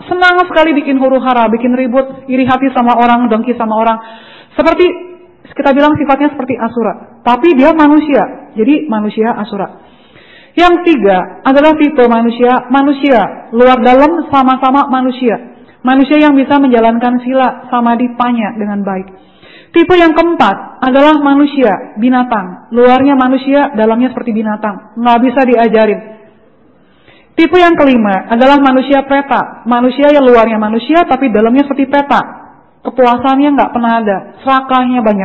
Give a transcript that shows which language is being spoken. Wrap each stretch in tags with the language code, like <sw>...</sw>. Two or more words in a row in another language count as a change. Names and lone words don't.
<id>Senang sekali bikin huru-hara, bikin ribut, iri hati sama orang, dengki sama orang. Seperti kita bilang sifatnya seperti asura, tapi dia manusia, jadi manusia asura. Yang tiga adalah tipe manusia, luar dalam sama-sama manusia. Manusia yang bisa menjalankan</id> <pi>sila samadhi-panya</pi> <id>dengan baik. Tipe yang keempat adalah manusia, binatang. Luarnya manusia, dalamnya seperti binatang, nggak bisa diajarin. Tipe yang kelima adalah manusia peta. Manusia yang luarnya manusia, tapi dalamnya seperti peta. Kepuasannya nggak pernah ada, serakahnya banyak.</id>